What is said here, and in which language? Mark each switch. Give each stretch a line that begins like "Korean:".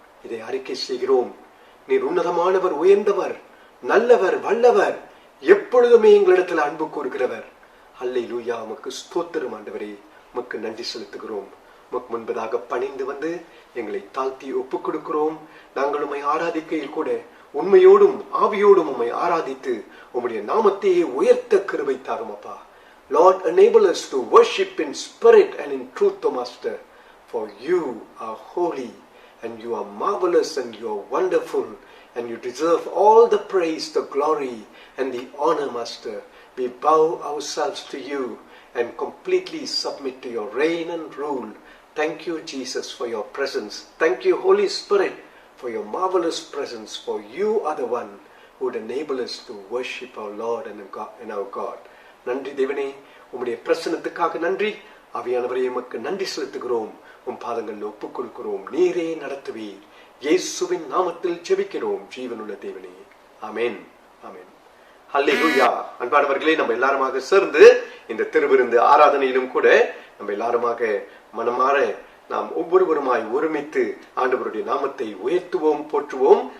Tamil: இதை அறிக்கை செய்கிறோம். நீர் உன்னதமானவர், உயர்ந்தவர், நல்லவர், வல்லவர், எப்பொழுதுமே எங்களிடத்தில் அன்பு கூறுகிறவர். அல்லேலூயா. உமக்கு ஸ்தோத்திரம் ஆண்டவரே. உமக்கு நன்றி செலுத்துகிறோம். உமக்கு முன்பதாக பணிந்து எங்களை தாழ்த்தி ஒப்புக் கொடுக்கிறோம். நாங்கள் உம்மை ஆராதிக்கையில் கூட உண்மையோடும் ஆவியோடும் உம்மை ஆராதித்து உம்முடைய நாமத்தையே உயர்த்த கிருபை தாரும் அப்பா.
English: Lord, enable us to worship in spirit and in truth, O Master, for you are holy and you are marvelous and you are wonderful and you deserve all the praise, the glory and the honor, Master. We bow ourselves to you and completely submit to your reign and rule. Thank you, Jesus, for your presence. Thank you, Holy Spirit, for your marvelous presence, for you are the one who would enable us to worship our Lord and our God.
Tamil: நன்றி தேவனே, உம்முடைய பிரசன்னத்துக்காக நன்றி. ஆவியானவரே, உமக்கு நன்றி செலுத்துகிறோம். உம் பாதங்களில் ஒப்புக் கொடுக்கிறோம். நீரே நடத்துவீர். இயேசுவின் நாமத்தில் ஜெபிக்கிறோம் ஜீவனுள்ள தேவனே. ஆமென். ஆமென். ஹல்லேலூயா. அன்பானவர்களே, நம்ம எல்லாருமாக சேர்ந்து இந்த திருவிருந்து ஆராதனையிலும் கூட நம்ம எல்லாருமாக மனமாற நாம் ஒவ்வொருவருமாய் ஒருமித்து ஆண்டவருடைய நாமத்தை உயர்த்துவோம், போற்றுவோம்.